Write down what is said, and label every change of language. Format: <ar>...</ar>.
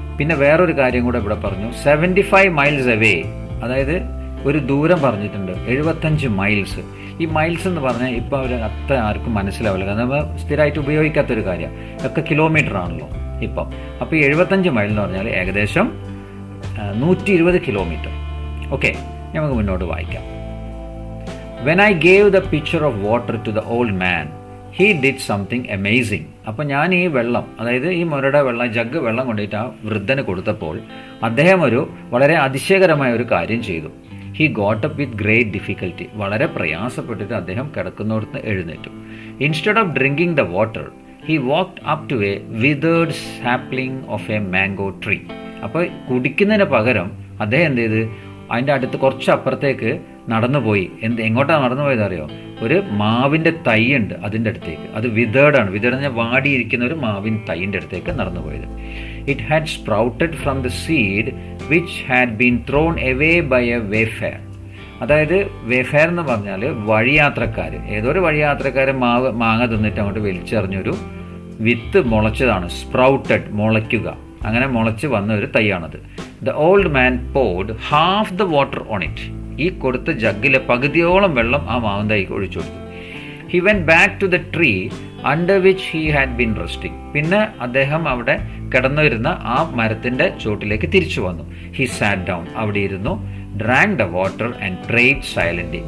<ml>പിന്നെ വേറൊരു കാര്യം കൂടെ ഇവിടെ പറഞ്ഞു, 75 മൈൽസ് അവേ, അതായത് ഒരു ദൂരം പറഞ്ഞിട്ടുണ്ട്, 75 മൈൽസ്. ഈ മൈൽസ് എന്ന് പറഞ്ഞാൽ ഇപ്പോൾ അവർ അത്ര ആർക്കും മനസ്സിലാവില്ല, കാരണം നമ്മൾ സ്ഥിരമായിട്ട് ഉപയോഗിക്കാത്തൊരു കാര്യം, ഒക്കെ കിലോമീറ്റർ ആണല്ലോ ഇപ്പം. അപ്പോൾ ഈ 75 മൈൽ എന്ന് പറഞ്ഞാൽ ഏകദേശം 120 കിലോമീറ്റർ. ഓക്കെ, നമുക്ക് മുന്നോട്ട് വായിക്കാം.</ml> <en>When I gave the pitcher of water to the old man, he did something amazing.</en> <ml>അപ്പോൾ ഞാൻ ഈ വെള്ളം, അതായത് ഈ മുരയുടെ വെള്ളം, ജഗ് വെള്ളം കൊണ്ടിട്ട് ആ വൃദ്ധന് കൊടുത്തപ്പോൾ അദ്ദേഹം ഒരു വളരെ അതിശയകരമായ ഒരു കാര്യം ചെയ്തു.</ml> <en>He got up with great difficulty.</en> <ml>വളരെ പ്രയാസപ്പെട്ടിട്ട് അദ്ദേഹം കിടക്കുന്നിടത്ത് എഴുന്നേറ്റു.</ml> <en>Instead of drinking the water, he walked up to a withered sapling of a mango tree.</en> <ml>അപ്പോൾ കുടിക്കുന്നതിന് പകരം അദ്ദേഹം എന്ത് ചെയ്ത്, അതിൻ്റെ അടുത്ത് കുറച്ച് അപ്പുറത്തേക്ക് നടന്നുപോയി. എങ്ങോട്ടാണ് നടന്നു പോയത് അറിയോ? ഒരു മാവിൻ്റെ തൈ ഉണ്ട് അതിൻ്റെ അടുത്തേക്ക്. അത് വിതേർഡാണ്. വിതേർഡ് പറഞ്ഞാൽ വാടിയിരിക്കുന്ന ഒരു മാവിൻ തൈൻ്റെ അടുത്തേക്ക് നടന്നു പോയത്.</ml> <en>It had sprouted from the seed which had been thrown away by a wayfarer.</en> <ml>അതായത് വേഫെയർ എന്ന് പറഞ്ഞാൽ വഴിയാത്രക്കാർ, ഏതോ ഒരു വഴിയാത്രക്കാരൻ മാങ്ങ തിന്നിട്ട് അങ്ങോട്ട് വലിച്ചെറിഞ്ഞൊരു വിത്ത് മുളച്ചതാണ്. സ്പ്രൗട്ടഡ്, മുളയ്ക്കുക, അങ്ങനെ മുളച്ച് വന്ന ഒരു തൈയാണത്.</ml> <en>The old man poured half the water on it.</en> <ml>ഈ കൊടുത്ത ജഗ്ഗിലെ പകുതിയോളം വെള്ളം ആ മാവൻ തൈക്ക് ഒഴിച്ചു കൊടുത്തു.</ml> <en>He went back to the tree under which he had been resting.</en> <ml>പിന്നെ അദ്ദേഹം അവിടെ കിടന്നിരുന്ന ആ മരത്തിന്റെ ചോട്ടിലേക്ക് തിരിച്ചു വന്നു.</ml> <en>he sat down,</en> <ml>അവിടെ ഇരുന്നു.</ml> <en>Drank the water and prayed silently.</en>